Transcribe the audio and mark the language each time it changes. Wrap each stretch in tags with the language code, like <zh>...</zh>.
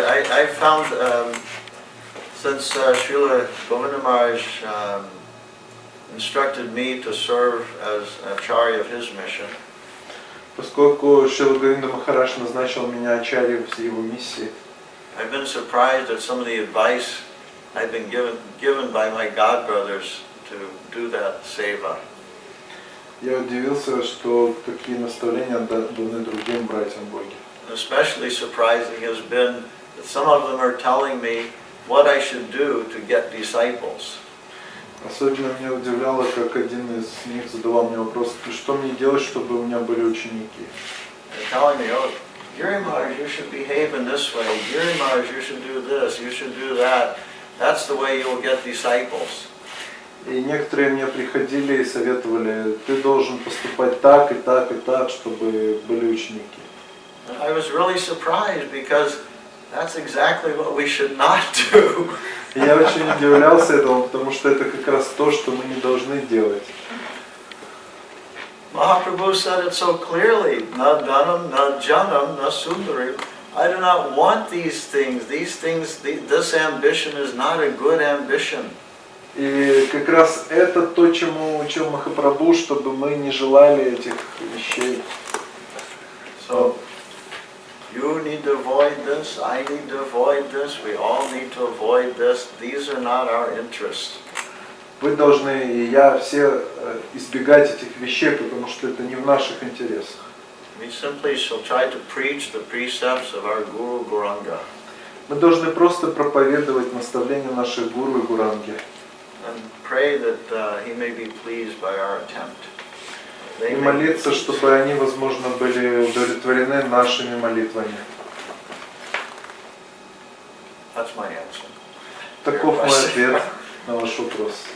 <en>I found since Srila Giri Maharaja instructed me to serve as acharya of his mission.</en> <ru>Поскольку Шрила Гири Махарадж назначил меня ачарьей в его миссии,</ru> <en>I've been surprised at some of the advice I've been given by my godbrothers to do that seva.</en> <ru>я удивился, что такие наставления даны другим братьям Боги.</ru> <en>Especially surprising has been that some of them are telling me what I should do to get disciples.</en> <ru>Особенно меня удивляло, как один из них задавал мне вопрос, что мне делать, чтобы у меня были ученики.</ru> <en>They're telling me, oh, Giri Maharaj, you should behave in this way. Giri Maharaj, you should do this, you should do that. That's the way you'll get disciples.</en> <ru>И некоторые мне приходили и советовали, ты должен поступать так и так и так, чтобы были ученики.</ru> <en>I was really surprised because that's exactly what we should not do.</en> <ru>И я очень удивлялся этому, потому что это как раз то, что мы не должны делать.</ru> <en>Mahaprabhu said it so clearly,</en> <sa>na dhanam, na janam, na sundari.</sa> <en>I do not want these things. This ambition is not a good ambition.</en> <ru>И как раз это то, чему учил Махапрабху, чтобы мы не желали этих вещей.</ru> <en>So, you need to avoid this, I need to avoid this, we all need to avoid this. These are not our interests.</en> <ru>Вы должны, и я, все избегать этих вещей, потому что это не в наших интересах.</ru> <en>We simply shall try to preach the precepts of our Guru Gauranga.</en> <ru>Мы должны просто проповедовать наставления наших гуру и гуранги.</ru> <en>And pray that he may be pleased by our attempt.</en> <ru>И молиться, чтобы они, возможно, были удовлетворены нашими молитвами.</ru> <en>That's my answer.</en> <ru>Таков мой ответ на ваш вопрос.</ru>